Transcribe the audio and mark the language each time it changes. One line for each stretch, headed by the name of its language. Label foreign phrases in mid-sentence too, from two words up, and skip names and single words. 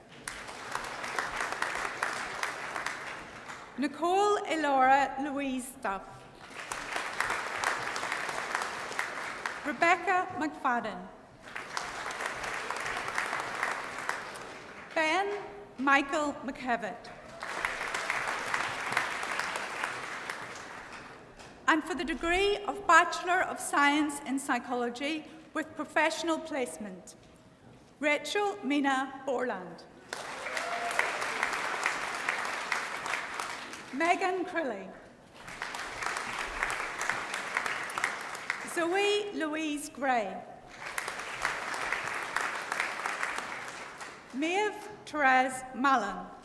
English: Nicole Elora Louise Duff. Rebecca McFadden. Ben Michael McKevitt. And for the degree of Bachelor of Science in Psychology with professional placement, Rachel Mina Borland. Megan Crilly. Zoe Louise Gray. Maeve Therese Mallon.